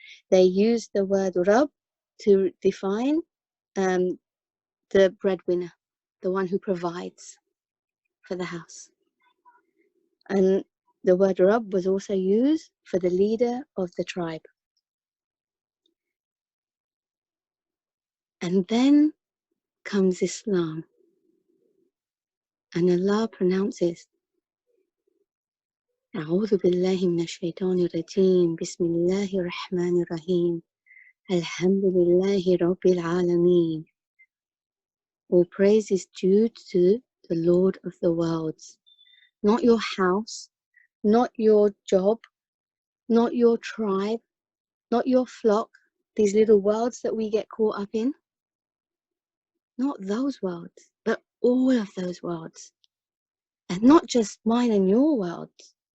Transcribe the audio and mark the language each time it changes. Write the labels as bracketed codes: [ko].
[en] They used the word Rabb to define the breadwinner, the one who provides for the house. And the word Rabb was also used for the leader of the tribe. And then comes Islam, and Allah pronounces [ar] أعوذ بالله من الشيطان الرجيم بسم الله الرحمن الرحيم الحمد لله رب العالمين. [en] All praise is due to the Lord of the worlds. Not your house, not your job, not your tribe, not your flock, these little worlds that we get caught up in. Not those worlds, but all of those worlds. And not just mine and your worlds.